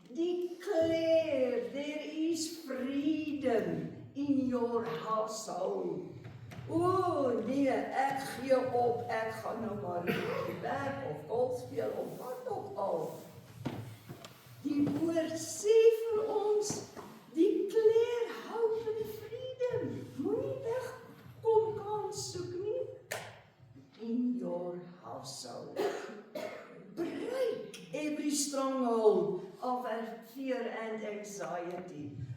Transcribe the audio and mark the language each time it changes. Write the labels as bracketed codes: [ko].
[en] Declare there is freedom in your household. [af] O nee, ek gee op, ek gaan nou maar werk of golf speel of wat ook al. Die woord sê vir ons, [en] declare hope and freedom. [af] Moenie wegkom kan soek nie. [en] In your household. Break every stronghold of fear and anxiety.